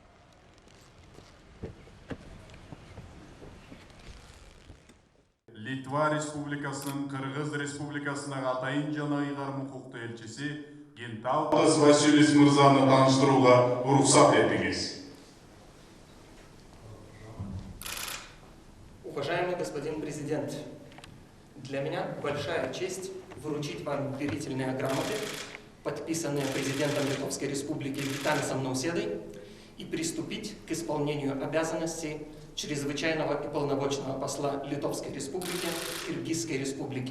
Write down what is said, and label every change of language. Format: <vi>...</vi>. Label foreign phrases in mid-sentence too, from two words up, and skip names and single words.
<ky>Литва Республикасынын Кыргыз Республикасынага атайын жана ыйгарым укуктуу элчиси Гентаутас Василис мырзаны тааныштырууга уруксат этиңиз.</ky> <ru>Уважаемый господин президент, для меня большая честь вручить вам верительные грамоты, подписанные президентом Литовской Республики Гитанасом Наусєдой, и приступить к исполнению обязанностей чрезвычайного и полномочного посла Литовской Республики в Киргизской Республике.</ru>